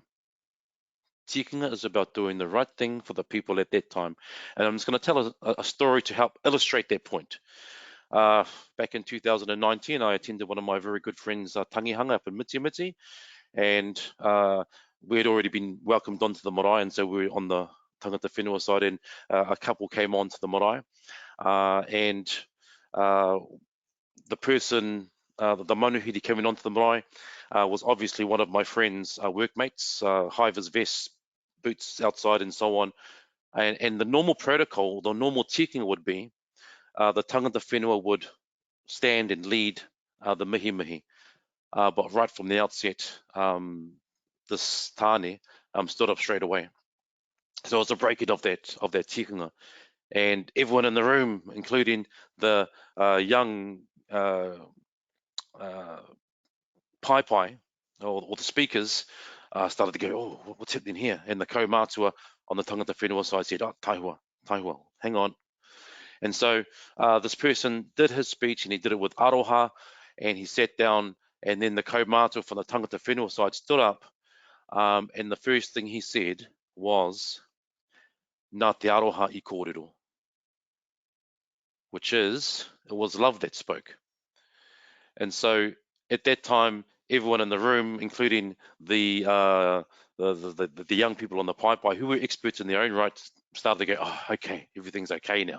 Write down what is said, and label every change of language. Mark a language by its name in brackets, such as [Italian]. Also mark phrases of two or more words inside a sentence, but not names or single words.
[English] Tikanga is about doing the right thing for the people at that time. And I'm just going to tell a story to help illustrate that point. Back in 2019, I attended one of my very good friends' tangihanga up in Miti, and we had already been welcomed onto the marae, and so we were on the [Māori] tangata whenua [English] side, and a couple came onto the marae, and the person, the manuhiri coming onto the marae was obviously one of my friend's workmates, high-vis vests, boots outside and so on, and the normal protocol, the normal tikanga would be the [Māori] tangata whenua [English] would stand and lead the mihi, but right from the outset, this tāne stood up straight away. So it was a breaking of that tikanga, and everyone in the room, including the young pai or the speakers, started to go, oh, what's happening here? And the kaumātua on the [Māori] tangata whenua [English] side said, oh, taihua, hang on. And so this person did his speech, and he did it with Aroha, and he sat down, and then the kaumātua from the [Māori] tangata whenua [English] side stood up And the first thing he said was, [Māori] Nā te aroha I kōrero, [English] which is, it was love that spoke. And so at that time, everyone in the room, including the young people on the pipeline who were experts in their own right, started to go, oh, okay, everything's okay now.